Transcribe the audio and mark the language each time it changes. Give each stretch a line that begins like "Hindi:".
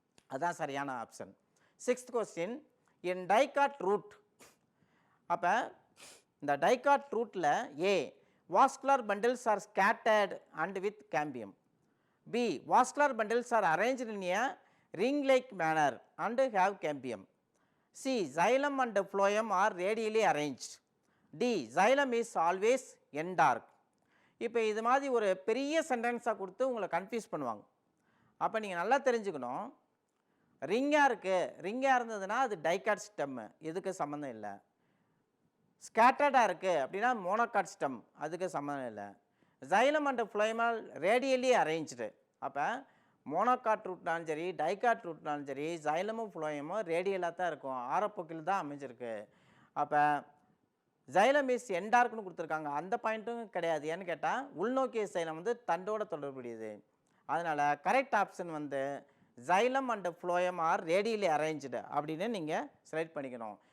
Tamil: அதுதான் சரியான option.
English: 6th question. In dicot root,
Tamil: அப்போ இந்த டைகாட் ரூட்டில்
English: A vascular bundles are scattered and with cambium. B vascular bundles are arranged in a ring like manner and have cambium. C xylem and phloem are radially arranged. D xylem is always endark.
Tamil: இப்போ இது மாதிரி ஒரு பெரிய சென்டென்ஸாக கொடுத்து உங்களை confuse பண்ணுவாங்க. அப்போ நீங்கள் நல்லா தெரிஞ்சுக்கணும், ரிங்காக இருக்குது, ரிங்காக இருந்ததுன்னா அது டைகாட் ஸ்டெம்மு, இதுக்கு சம்மந்தம் இல்லை. ஸ்கேட்டர்டாக இருக்குது அப்படின்னா மோனோகாட் ஸ்டெம், அதுக்கு சம்மந்தம் இல்லை.
English: xylem and phloem are radially arranged.
Tamil: அப்போ மோனோகாட் ரூட்னாலும் சரி டைகாட் ரூட்னாலும் சரி xylem phloem ரேடியலாக தான் இருக்கும், ஆரப்போக்கில் தான் அமைஞ்சிருக்கு. அப்போ
English: xylem is endark
Tamil: னு கொடுத்துருக்காங்க, அந்த பாயிண்ட்டும் கிடையாது. ஏன்னு கேட்டால் உள்நோக்கிய xylem வந்து தண்டோட தொடர்புடையது. அதனால் கரெக்ட் ஆப்ஷன் வந்து
English: xylem and phloem are radially arranged
Tamil: அப்படின்னு நீங்கள் செலக்ட் பண்ணிக்கணும்.